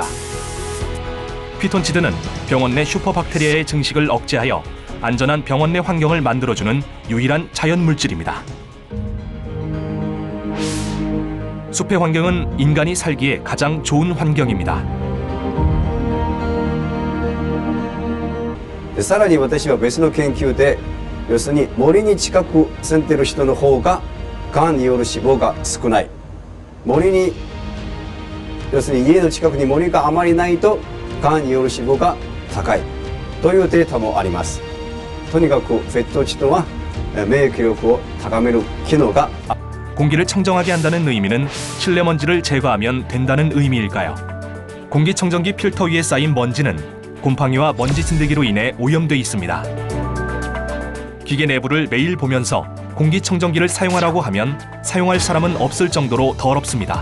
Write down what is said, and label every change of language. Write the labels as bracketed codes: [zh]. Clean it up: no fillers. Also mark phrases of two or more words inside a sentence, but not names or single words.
[ko] 피톤치드는 병원 내 슈퍼박테리아의 증식을 억제하여 안전한 병원 내 환경을 만들어주는 유일한 자연 물질입니다. 숲의 환경은 인간이 살기에 가장 좋은 환경입니다. [ja] さらに私は別の研究で要するに森に近く住んでいる人の方ががんによる死亡が少ない森に要するに家の近くに森があまりないとがんによる死亡が高いというデータもあります。とにかくペトチドは免疫力を高める機能が [ko] 공기를 청정하게 한다는 의미는 실내 먼지를 제거하면 된다는 의미일까요? 공기청정기 필터 위에 쌓인 먼지는 곰팡이와 먼지 진드기로 인해 오염돼 있습니다. 기계 내부를 매일 보면서 공기청정기를 사용하라고 하면 사용할 사람은 없을 정도로 더럽습니다.